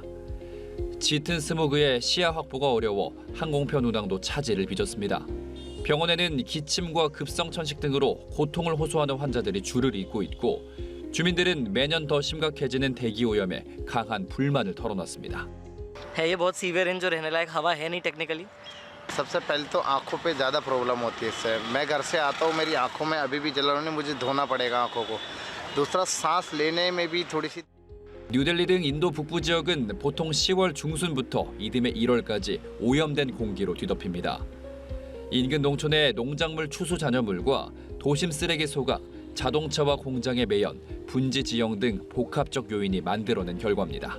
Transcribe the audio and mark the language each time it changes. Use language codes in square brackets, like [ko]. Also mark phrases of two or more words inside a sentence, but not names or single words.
[ko] 짙은 스모그에 시야 확보가 어려워 항공편 운항도 차질을 빚었습니다. 병원에는 기침과 급성 천식 등으로 고통을 호소하는 환자들이 줄을 잇고 있고 주민들은 매년 더 심각해지는 대기 오염에 강한 불만을 털어놨습니다. [hi] है ये बहुत सीवियर है जो रहने लायक हवा है नहीं टेक्निकली। सबसे पहले तो आँखों पे ज़्यादा प्रॉब्लम होती है इससे। मैं घर से आता हूँ, मेरी आँखों में अभी भी जलन है, मुझे धोना पड़ेगा आँखों को। दूसरा सांस लेने में भी थोड़ी सी [ko] 뉴델리 등 인도 북부 지역은 보통 10월 중순부터 이듬해 1월까지 오염된 공기로 뒤덮입니다. 인근 농촌의 농작물 추수 잔여물과 도심 쓰레기 소각, 자동차와 공장의 매연, 분지 지형 등 복합적 요인이 만들어낸 결과입니다.